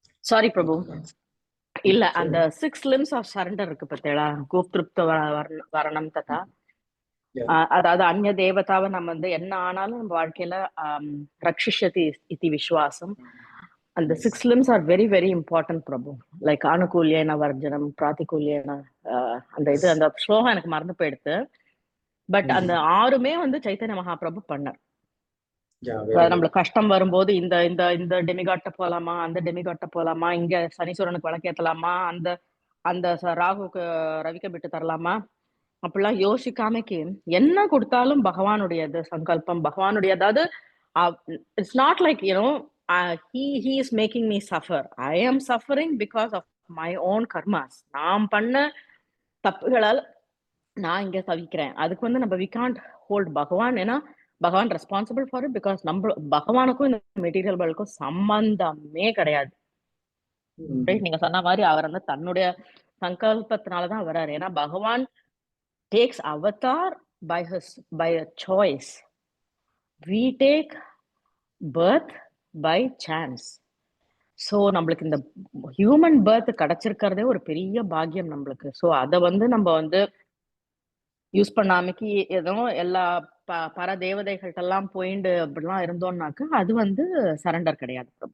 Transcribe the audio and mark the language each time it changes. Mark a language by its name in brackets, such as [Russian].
[Tamil] Sorry பிரபு. இல்ல, அந்த [English] 6 limbs of surrender [Tamil] இருக்கு பத்தேடா, [Sanskrit] கோப்திருப்த வரணம் ததா. [Tamil] அதாவது அந்நிய தேவதாவை நம்ம வந்து என்ன ஆனாலும் நம்ம வாழ்க்கையில [Sanskrit] ரக்ஷிஷதி இதி விஸ்வாசம். [English] அந்த 6 limbs are very very important Prabhu. [Tamil] Like [Sanskrit] அனுகூல்யன வர்ஜனம், பிராதிகூல்யன, [Tamil] அந்த இது அந்த ஸ்லோகம் எனக்கு மறந்து போயிடுது. பட் அந்த 6மே வந்து சைத்தன்ய மகாபிரபு பண்ணார். நம்மளுக்கு கஷ்டம் வரும்போது இந்த இந்த இந்த டெமிகாட்ட போலாமா, அந்த டெமிகாட்ட போலாமா, இங்க சனீஸ்வரனுக்கு விளக்கேத்தலாமா, அந்த அந்த ராகுக்கு ரவிக்க விட்டு தரலாமா, அப்படிலாம் யோசிக்காமக்கு என்ன கொடுத்தாலும் பகவானுடையது சங்கல்பம், பகவானுடைய. [English] அதாவது it's not like you know he is making me suffer. I am suffering because of my own karmas. [Tamil] நாம் பண்ண தப்புகளால் நான் இங்க தவிக்கிறேன். அதுக்கு வந்து நம்ம [English] we can't hold [Tamil] பகவான், ஏன்னா பகவான் [English] Responsible for it. [Tamil] பிகாஸ் நம்ம பகவானுக்கும் இந்த மெட்டீரியல் வேர்ல்டுக்கும் சம்பந்தமே கிடையாது. நீங்க சொன்ன மாதிரி அவர் வந்து தன்னுடைய சங்கல்பத்தினாலதான் வர்றாரு. [English] ஏன்னா பகவான் takes avatar by a choice. We take birth by chance. [Tamil] So நம்மளுக்கு இந்த ஹியூமன் பர்த் கிடைச்சிருக்கிறதே ஒரு பெரிய பாக்கியம் நம்மளுக்கு. ஸோ அதை வந்து நம்ம வந்து யூஸ் பண்ணாமக்கு ஏதோ எல்லா பர தேவதைகள்ட்ட எல்லாம் போயிண்டு அப்படிலாம் இருந்தோம்னாக்க அது வந்து சரண்டர் கிடையாது.